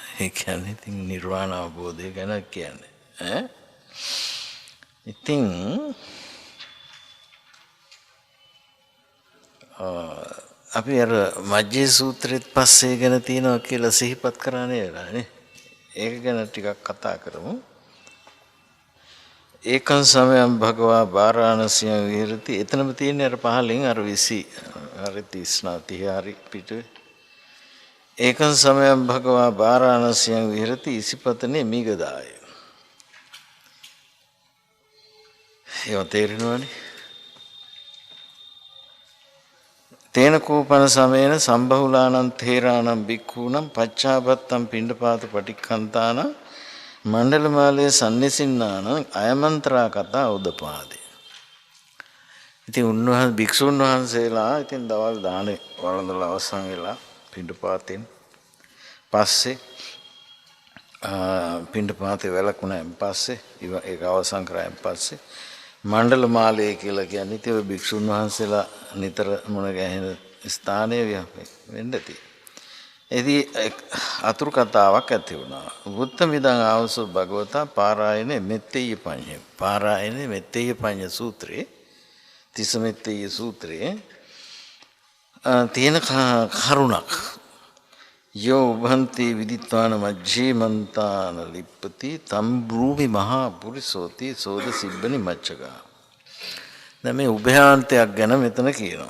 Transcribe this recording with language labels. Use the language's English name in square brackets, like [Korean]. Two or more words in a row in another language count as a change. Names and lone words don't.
[Sinhala] ඒ කියන්නේ ඉතින් නිර්වාණ අවබෝධය ගැන කියන්නේ. ඉතින් අපි අර මජ්ජේ සූත්‍රෙත් පස්සේ ගැන තියෙනවා කියලා සිහිපත් කරා නේද? ඒක ගැන ටිකක් කතා කරමු. [Pali] ඒකං සමයං භගවා වාරාණසියං විහෙරති. [Sinhala] එතනම තියෙන අර පහලින් අර 20 හරි 30 හරි පිටුවේ. [Pali] ඒකං සමයං භගවා වාරාණසියං විහෙරති ඉසිපතනේ මිගදාය. [Sinhala] ඒව තේරෙනවනේ. [Pali] තේන කෝපන සමයන සම්බහුලානං තේරාණං බික්ඛූණං පච්චාපත්තං පිණ්ඩපාත පටික්ඛන්තාන මණ්ඩලමාලයේ සම්නිසින්නාන අයමන්ත්‍රා කතා උදපාදේ. [Sinhala] ඉතින් උන්වහන්සේ භික්ෂුන් වහන්සේලා ඉතින් දවල් දානේ වළඳලා අවසන් වෙලා පිණ්ඩපාතෙන් පස්සේ පිණ්ඩපාතේ වැළකුණාන් පස්සේ ඒක අවසන් කරාන් පස්සේ මණ්ඩලමාලය කියලා කියන්නේ ඉතින් ඔය භික්ෂුන් වහන්සේලා නිතර මුණ ගැහෙන ස්ථානයේ වෙන්න ඇති. එදී අතුරු කතාවක් ඇති වුණා. [Pali] බුද්ධ මිදං ආවසෝ භගවතා පාරායනේ මෙත්තේය පඤ්ඤ. [Sinhala] පාරායනේ මෙත්තේය පඤ්ඤ සූත්‍රයේ තිස්ස මෙත්තේය සූත්‍රයේ තියෙන කරුණක්. [Pali] යෝ උභන්ති විදිත්වාන මජ්ජේමන්තාන ලිප්පති තම් බ්‍රූමි මහා පුරිසෝති සෝද සිබ්බනි මච්චකා. [Sinhala] දැන් මේ උභයාන්තයක් ගැන මෙතන කියනවා.